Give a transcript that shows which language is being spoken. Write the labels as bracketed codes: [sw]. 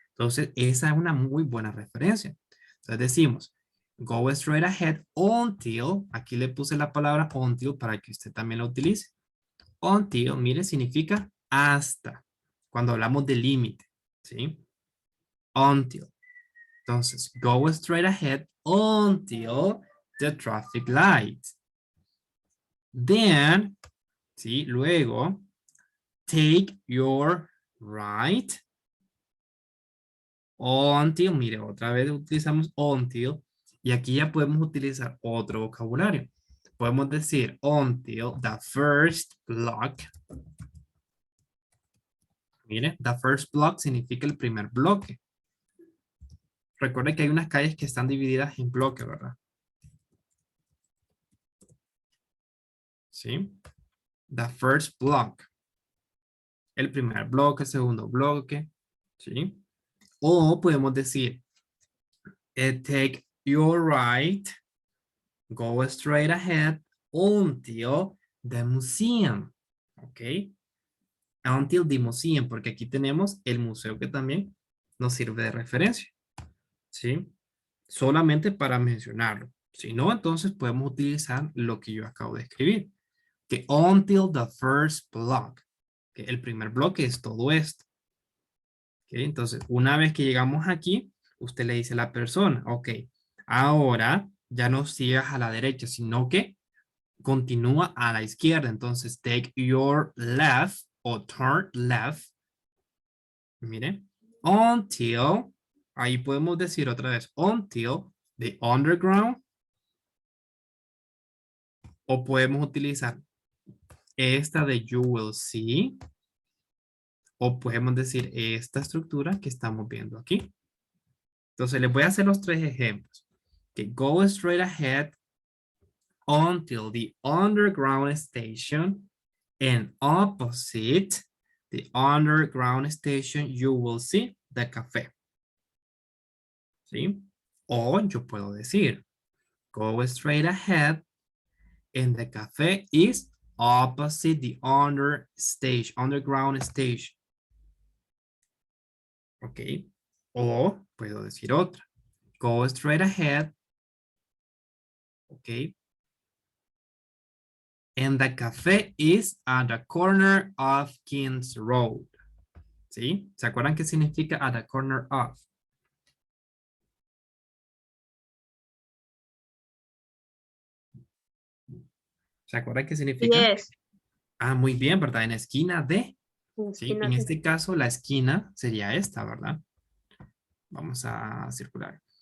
[es] Entonces, esa es una muy buena referencia. Entonces decimos, [en] go straight ahead until, [es] aquí le puse la palabra until para que usted también la utilice. Until, mire, significa hasta. Cuando hablamos de límite, ¿sí? [en] Until. Entonces, go straight ahead until the traffic light. Then, ¿sí? [es] Luego, [en] take your right until, [es] mire, otra vez utilizamos until y aquí ya podemos utilizar otro vocabulario. Podemos decir [en] until the first block. [es] Mire, [en] the first block [es] significa el primer bloque. Recuerde que hay unas calles que están divididas en bloques, ¿verdad? ¿Sí? [en] The first block. [es] El primer bloque, el segundo bloque. [en] ¿Sí? [es] O podemos decir, [en] take your right, go straight ahead until the museum. ¿Ok? Until the museum, [es] porque aquí tenemos el museo que también nos sirve de referencia. ¿Sí? Solamente para mencionarlo. Si no, entonces podemos utilizar lo que yo acabo de escribir. [en] Que until the first block. [es] Que el primer bloque es todo esto. ¿Okay? Entonces, una vez que llegamos aquí, usted le dice a la persona, ok, ahora ya no sigas a la derecha, sino que continúa a la izquierda. [en] Entonces, take your left o turn left. [es] Mire, until, ahí podemos decir otra vez, [en] until the underground. [es] O podemos utilizar esta de [en] you will see. [es] O podemos decir esta estructura que estamos viendo aquí. Entonces les voy a hacer los tres ejemplos. [en] Que go straight ahead until the underground station and opposite the underground station you will see the café. ¿Sí? [es] O yo puedo decir [en] go straight ahead and the café is opposite the underground station. Ok. [es] O puedo decir otra. [en] Go straight ahead. Ok. And the café is at the corner of Kings Road. [es] ¿Sí? ¿Se acuerdan qué significa at the corner of? ¿Se acuerdan qué significa? [en] Yes. [es] Ah, muy bien, ¿verdad? En la esquina de. ¿Sí? Esquina En de- este caso, la esquina sería esta, ¿verdad? Vamos a circular.